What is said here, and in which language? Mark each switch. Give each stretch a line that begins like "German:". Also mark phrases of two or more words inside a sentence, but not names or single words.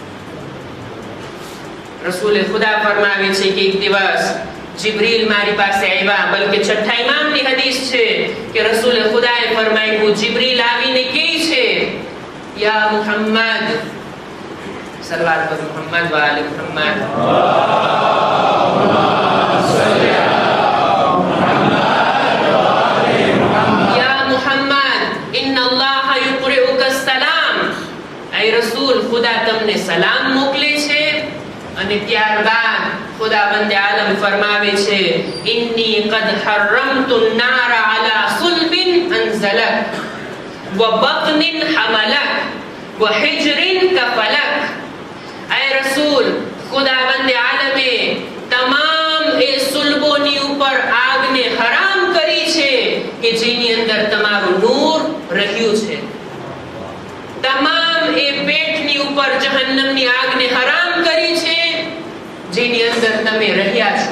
Gujarati: રસૂલે ખુદા ફરમાવે છે કે એક દિવસ જિબ્રીલ મારી પાસે આવ્યા, બલકે છઠ્ઠા ઇમામની હદીસ છે કે રસૂલે ખુદાએ ફરમાવ્યું, જિબ્રીલ આવીને કહે છે,
Arabic: يا محمد,
Gujarati: સલવાત પર
Arabic: محمد وآل محمد, يا محمد إن الله يقرئك السلام.
Gujarati: એ રસૂલ, ખુદા તમને સલામ મોકલે છે. અને ત્યારબાદ ખુદાવંદ આલમ ફરમાવે છે,
Arabic: إني قد حرمت النار على صلب انزلك وبطن حملك وحجر كفلك.
Gujarati: اے રસૂલ, ખુદાવંદ આલમે તમામ એ સુલબોની ઉપર આગને હરામ કરી છે કે જેની અંદર તમારું નૂર રહ્યું છે. તમામ એ પેટની ઉપર જહન્નમની આગને હરામ કરી છે જેની અંદર તમે રહ્યા છો.